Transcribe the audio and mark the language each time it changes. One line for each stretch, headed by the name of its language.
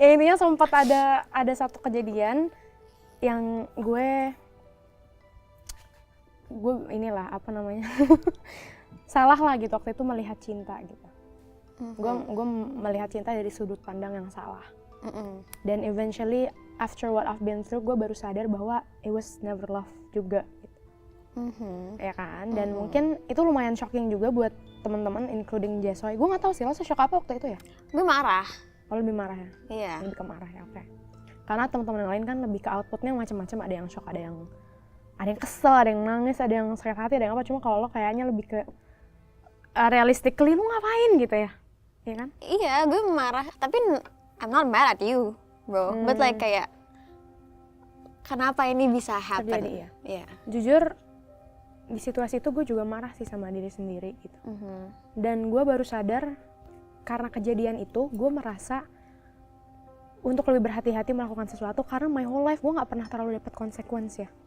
Indonesian: Ya intinya sempat ada satu kejadian yang gue inilah apa namanya salah lah gitu waktu itu melihat cinta gitu. Gue melihat cinta dari sudut pandang yang salah. Dan
English: eventually after what I've been through,
Indonesian: gue baru sadar bahwa
English: it was never love
Indonesian: juga gitu. Ya kan, dan mungkin itu lumayan shocking juga buat teman-teman including Jessoy. Gue nggak tahu sih lo se-shock apa waktu itu ya? Gue marah. Oh, lebih marah ya? Iya. Lebih ke marah ya, oke. Karena teman-teman yang lain kan lebih ke outputnya macam-macam, ada yang shock, ada yang kesel, ada yang nangis, ada yang sakit hati, ada yang apa. Cuma kalau lo kayaknya lebih ke realistically lo ngapain gitu ya? Iya kan? Iya, gue marah. Tapi
English: I'm not mad at you, bro. But like
Indonesian: kayak kenapa ini bisa happen? Terjadi, iya. Iya. Jujur di situasi itu gue juga marah sih sama diri sendiri gitu. Dan gue baru sadar karena kejadian itu gue merasa untuk lebih berhati-hati melakukan sesuatu karena
English: my whole life
Indonesian: gue nggak pernah terlalu dapat konsekuensi ya.